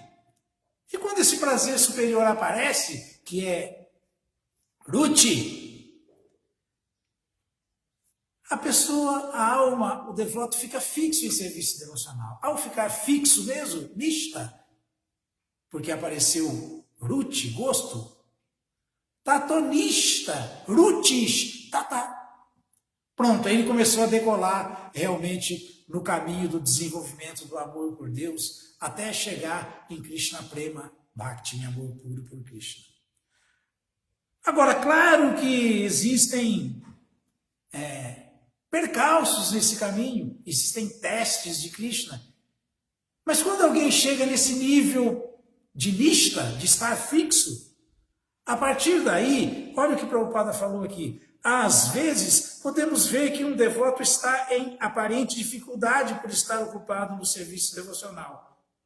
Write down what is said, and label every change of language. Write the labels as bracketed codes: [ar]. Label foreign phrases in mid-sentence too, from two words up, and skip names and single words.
[pt] E quando esse prazer superior aparece, que é ruchi, a pessoa, a alma, o devoto fica fixo em serviço devocional. Ao ficar fixo mesmo, nishta, porque apareceu ruchi, gosto, [sa] tatonishta, ruchish, tata. [pt] Pronto, aí ele começou a decolar realmente no caminho do desenvolvimento do amor por Deus, até chegar em [sa] Krishna Prema Bhakti, [pt] em amor puro por Krishna. Agora, claro que existem percalços nesse caminho, existem testes de Krishna, mas quando alguém chega nesse nível de nishta, de estar fixo, a partir daí, olha o que Prabhupada falou aqui, às vezes podemos ver que um devoto está em aparente dificuldade por estar ocupado no serviço devocional.